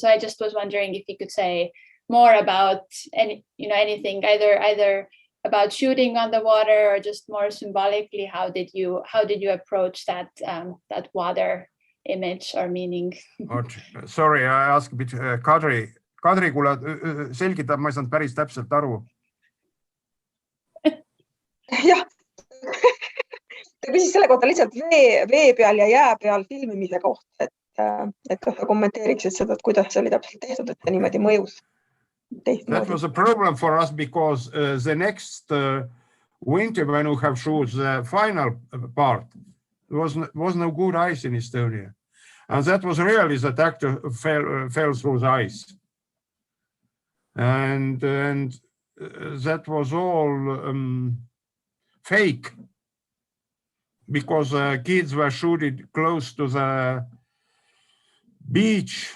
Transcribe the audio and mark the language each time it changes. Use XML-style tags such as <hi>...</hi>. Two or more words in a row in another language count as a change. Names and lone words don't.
<en>So I just was wondering if you could say more about anything, either about shooting on the water or just more symbolically, how did you approach that water image or meaning? Sorry, I asked a bit.</en> <et>Kadri, kuule, selgitab, ma ei saanud päris täpselt aru. jah, ta küsis selle kohta lihtsalt vee peal ja jää peal filmimise kohta, et kas sa kommenteeriksid seda, et kuidas see oli täpselt tehtud, et see niimoodi mõjus.</et> <en>That was a problem for us because the next winter when we have shot the final part, there was no good ice in Estonia. And that was really that actor fell through the ice. And that was all fake, because kids were shooting close to the beach.</en>